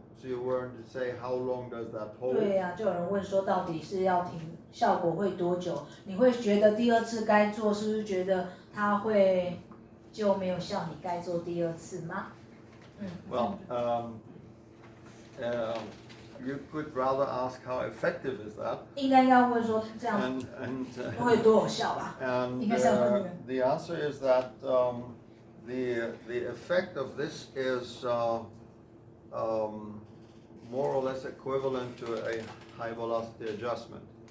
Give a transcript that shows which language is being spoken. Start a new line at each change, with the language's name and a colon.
English: So you were to say how long does that hold?
Chinese: 对呀、就有人问说到底是要停，效果会多久？你会觉得第二次该做，是不是觉得它会就没有效？你该做第二次吗？
English: Well, you could rather ask how effective is that,
Chinese: 应该要问说这样
English: and
Chinese: 会多有效吧？
English: And
Chinese: 应该是要问这个。
English: the answer is that the effect of this is more or less equivalent to a high velocity adjustment.